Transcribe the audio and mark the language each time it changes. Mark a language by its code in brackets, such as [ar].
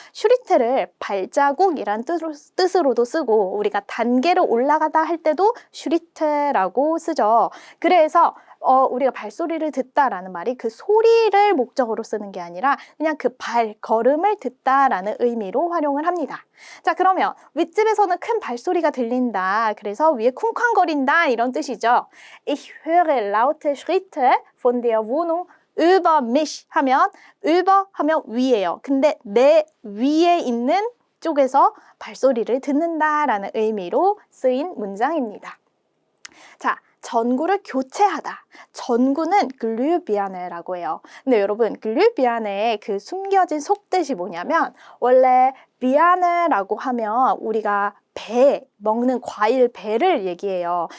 [ko] 슈리테를 발자국이란 뜻으로도 쓰고 우리가 단계로 올라가다 할 때도 슈리테라고 쓰죠. 그래서 우리가 발소리를 듣다라는 말이 그 소리를 목적으로 쓰는 게 아니라 그냥 그 발걸음을 듣다라는 의미로 활용을 합니다. 자, 그러면 윗집에서는 큰 발소리가 들린다. 그래서 위에 쿵쾅거린다 이런 뜻이죠. [de] Ich höre laute Schritte von der Wohnung über mich [ko] 하면 über 하면 위에요. 근데 내 위에 있는 쪽에서 발소리를 듣는다라는 의미로 쓰인 문장입니다. 자, 전구를 교체하다. 전구는 글류비아네라고 해요. 근데 여러분, 글류비아네의 그 숨겨진 속뜻이 뭐냐면 원래 비아네라고 하면 우리가 배, 먹는 과일 배를 얘기해요.